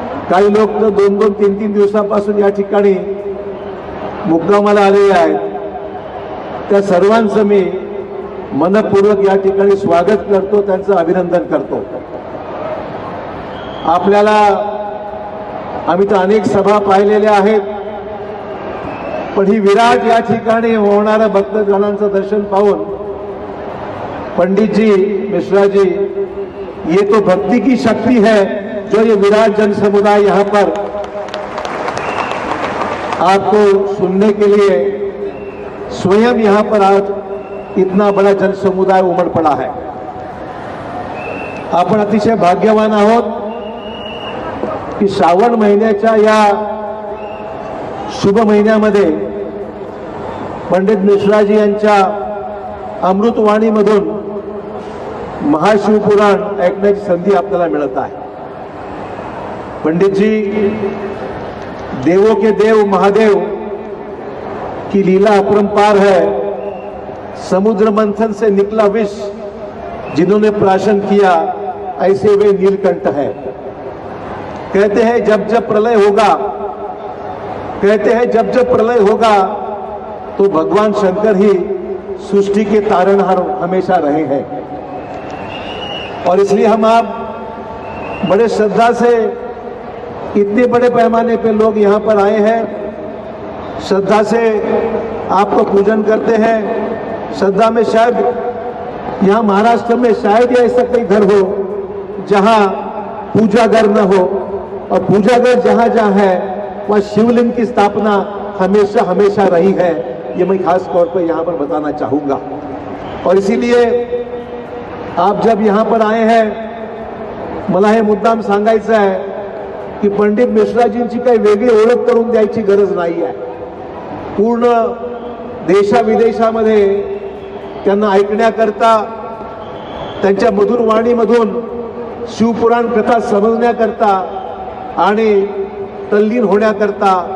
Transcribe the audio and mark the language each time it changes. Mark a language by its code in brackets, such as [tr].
[mr] काही लोक तर 2-2, 3-3 दिवसापासून या ठिकाणी मुक्कामाला आलेले आहेत। त्या सर्वांचं मी मनपूर्वक या ठिकाणी स्वागत करतो, त्यांचं अभिनंदन करतो। आपल्याला आम्ही तर अनेक सभा पाहिलेल्या आहेत, पण ही विराट या ठिकाणी होणाऱ्या भक्तजनांचं दर्शन पाहून [hi] पंडित जी मिश्रा जी, ये तो भक्ति की शक्ति है जो ये विराट जन समुदाय यहाँ पर आपको सुनने के लिए स्वयं यहाँ पर आज इतना बड़ा जन समुदाय उमड़ पड़ा है। [mr] आपण अतिशय भाग्यवान आहोत की श्रावण महिन्याच्या या शुभ महिन्यामध्ये पंडित मिश्राजी यांच्या अमृतवाणीमधून महाशिवपुराण ऐकण्याची संधी आपल्याला मिळत आहे। [hi] पंडित जी देवों के देव महादेव की लीला अपरंपार है। समुद्र मंथन से निकला विष जिन्होंने प्राशन किया, ऐसे वे नीलकंठ है। कहते हैं जब जब प्रलय होगा, कहते हैं जब जब प्रलय होगा तो भगवान शंकर ही सृष्टि के तारणहार हमेशा रहे हैं। और इसलिए हम आप बड़े श्रद्धा से, इतने बड़े पैमाने पे लोग यहाँ पर आए हैं, श्रद्धा से आपको पूजन करते हैं। श्रद्धा में शायद यहाँ महाराष्ट्र में शायद ऐसा कई घर हो जहाँ पूजागर न हो, और पूजागर जहाँ जहाँ है वह शिवलिंग की स्थापना हमेशा हमेशा रही है। ये मैं खास तौर पर यहाँ पर बताना चाहूँगा। और इसीलिए आप जब यहाँ पर आए हैं, [mr] मला हे मुद्दाम सांगायचं आहे की पंडित मिश्राजींची काही वेगळी ओळख करून द्यायची गरज नाही आहे। पूर्ण देशाविदेशामध्ये त्यांना ऐकण्याकरता, त्यांच्या मधुर वाणीमधून शिवपुराण कथा समजण्याकरता आणि तल्लीन होण्याकरता